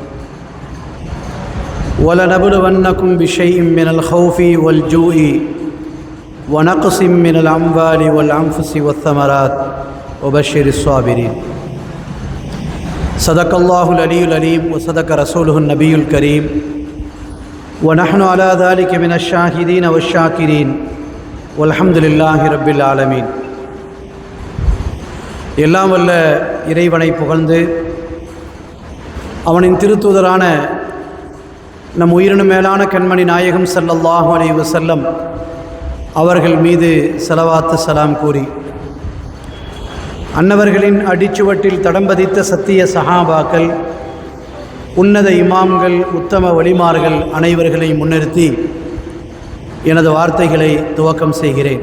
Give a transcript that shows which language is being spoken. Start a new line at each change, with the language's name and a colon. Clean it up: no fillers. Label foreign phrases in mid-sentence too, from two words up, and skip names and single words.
Arabic: وَلَنَبْلُوَنَّكُمْ بِشَيْءٍ مِّنَ الْخَوْفِ وَالْجُوعِ وَنَقْصٍ مِّنَ الْأَمْوَالِ وَالْأَنفُسِ وَالثَّمَرَاتِ وَبَشِّرِ الصَّابِرِينَ. صدق الله العلي العليم وصدق رسوله النبي الكريم، ونحن على ذلك من الشاهدين والشاكرين، والحمد لله رب العالمين.
Tamil: எல்லாம் வல்ல இறைவனை புகழ்ந்து அவனின் திருத்தூதரான நம் உயிரினும் மேலான கண்மணி நாயகம்
Arabic: صلى الله عليه وسلم
Tamil: அவர்கள் மீது ஸலவாத்து ஸலாம் கூறி, அன்னவர்களின் அடிச்சுவட்டில் தடம்பதித்த சத்திய சஹாபாக்கள், உன்னத இமாம்கள், உத்தம வலிமார்கள் அனைவர்களையும் முன்னிறுத்தி எனது வார்த்தைகளை துவக்கம் செய்கிறேன்.